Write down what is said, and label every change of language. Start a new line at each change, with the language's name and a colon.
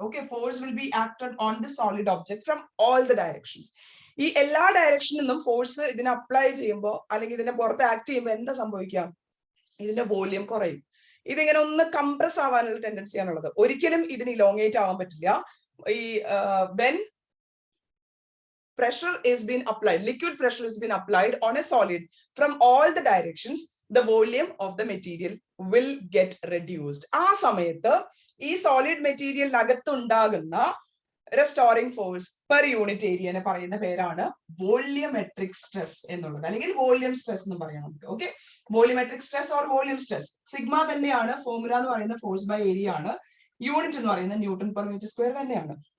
English: Okay, force will be acted on the solid object from all the directions.
Malayalam: ഈ എല്ലാ ഡയറക്ഷനിൽ നിന്നും force ഇതിനെ അപ്ലൈ ചെയ്യുമ്പോൾ അല്ലെങ്കിൽ ഇതിനെ പുറത്ത് ആക്ട് ചെയ്യുമ്പോൾ എന്താ സംഭവിക്കാം? ഇതിന്റെ വോളിയം കുറയും. ഇതിങ്ങനെ ഒന്ന് കംപ്രസ് ആവാനുള്ള ടെൻഡൻസി ആണുള്ളത്. ഒരിക്കലും ഇതിന് ഇലോങ്ങേറ്റ് ആവാൻ പറ്റില്ല.
English: ഈ when pressure is being applied, liquid pressure is being applied on a solid from all the directions, the volume of the material will get reduced.
Malayalam: ആ സമയത്ത് ഈ സോളിഡ് മെറ്റീരിയലിനകത്ത് ഉണ്ടാകുന്ന റെസ്റ്റോറിംഗ് ഫോഴ്സ് പെർ യൂണിറ്റ് ഏരിയനെ പറയുന്ന പേരാണ് volumetric stress എന്നുള്ളത്, അല്ലെങ്കിൽ volume stress എന്ന് പറയാം നമുക്ക്. Okay, volumetric stress or volume stress sigma തന്നെയാണ്. ഫോർമുല എന്ന് പറയുന്ന ഫോഴ്സ് ബൈ ഏരിയ ആണ്. യൂണിറ്റ് എന്ന് പറയുന്നത് ന്യൂട്ടൺ പെർ മീറ്റർ സ്ക്വയർ തന്നെയാണ്.